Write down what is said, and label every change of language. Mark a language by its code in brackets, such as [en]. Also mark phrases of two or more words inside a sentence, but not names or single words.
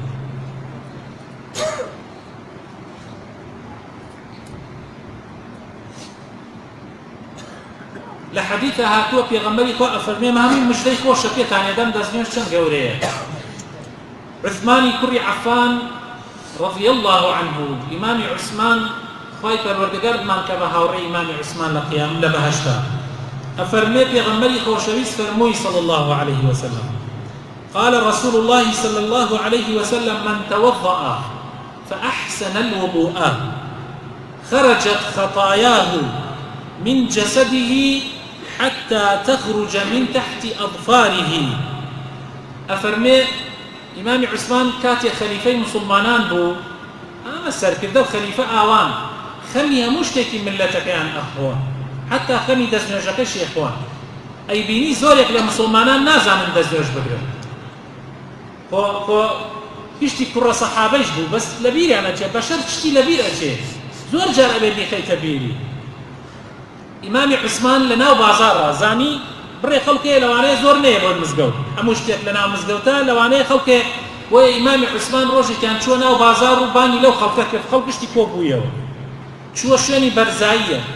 [ckb] لە حەدیثە هاتووە پێغەمبەری خوا ئەفەرمێ هەمووی مژدەی خۆشە پێتان ئێدەم دەستنوێژ چەند گەورەیە. عوسمانی کوڕی عەفان [ar] رضي الله عنه [ckb] إمام عثمان خوای پەروەردگارمان کە بە هاوڕێی ئیمامی عوسمان لە قیام لە بەهەشتا ئەفەرمێ پێغەمبەری خۆشەویست فەرمووی [ar] صلى الله عليه وسلم قال رسول الله صلى الله عليه وسلم من توضأ فأحسن الوضوء خرجت خطاياه من جسده حتى تخرج من تحت أظفاره. [ckb] أفرمي إمام عثمان كاتي خليفة مسلمانان بو سەرکردە و خەلیفە ئاوان خەمی هەموو شتێکی ملەتەکەیان ئەخۆن حتا خەمی دەستنوێژەکەشی ئەخۆن ئەیبینی زۆرێک لە مسلمانان نازانن دەستنوێژ بگرن خۆ هیچی کوڕە سەحابەیش بوو بەس لە بیریان ئەچێ بەشەر شتی لە بیر ئەچێ زۆر جار ئەبێ بیخەیتە بیری ئیمامی عوسمان لە ناو بازاڕە زانی بڕێ خەڵکێ لەوانەیە زۆر نەیە بۆ مزگەوت هەموو شتێک لە ناو مزگەوتە لەوانەیە خەڵکێ بۆیە ئیمامی عوسمان ڕۆژێکیان چووە ناو بازار و بانی لەو خەڵکە کرد خەڵک گشتی کۆبوویەوە چووە شوێنی بەرزاییە